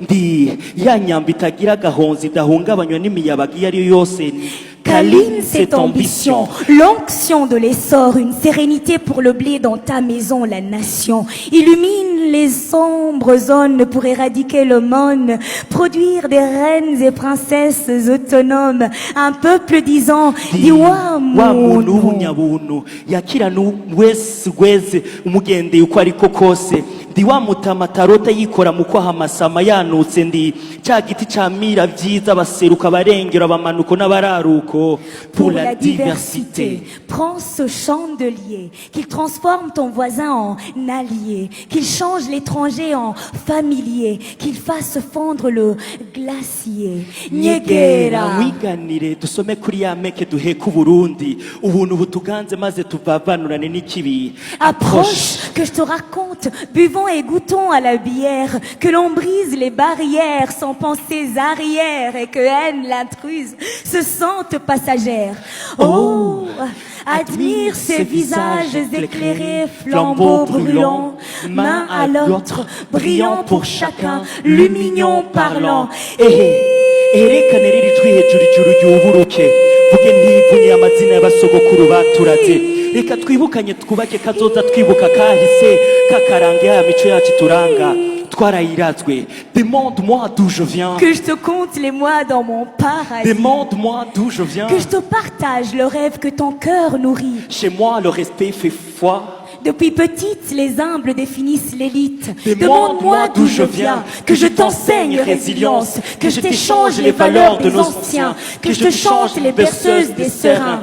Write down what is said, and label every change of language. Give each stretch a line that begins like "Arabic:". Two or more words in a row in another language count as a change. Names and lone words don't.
French: Câline cette ambition, l'onction de l'essor, une sérénité pour le blé dans ta maison, la nation. Illumine les sombres zones pour éradiquer le monde, produire des reines et princesses autonomes, un peuple disant
Rundi: Diwa muntu yakira wese umugende uko ariko kose ndi wa mutama tarota yikora mu kwaha amasama yanutse ndi cya giti camira vyiza baseruka barengera bamanuko n'abararuko.
French: Pour la diversité, prends ce chandelier, qu'il transforme ton voisin en allié, qu'il change l'étranger en familier, qu'il fasse fondre le glacier.
Rundi: Nyegera wiganire dusome kuri ya meke duheka Burundi ubuntu butuganze maze tuvavanurane n'ikibi.
French: Approche que je te raconte, buvons et goûtons à la bière, que l'on brise les barrières sans penser arrière et que haine l'intruse se sente passagère. Oh, admire ces visages éclairés, flambeaux brûlants, main à l'autre, brillant pour chacun, lumignon parlant.
Rundi: Erekane riri jwi hejuru ijuru ryuburuke vuge ntivunye amazina y'abasogokuru baturaze reka twibukanye twubake kazoza twibuka kahise kakarange ya mico yacu turanga twarayirazwe.
French: Demande-moi d'où je viens, que je te compte les mois dans mon paradis, demande-moi d'où je viens, que je te partage le rêve que ton cœur nourrit. chez moi le respect fait foi. Depuis petite, les humbles définissent l'élite. Demande-moi d'où je viens, que je t'enseigne résilience, que je t'échange les valeurs des anciens, que je te chante les berceuses des serins.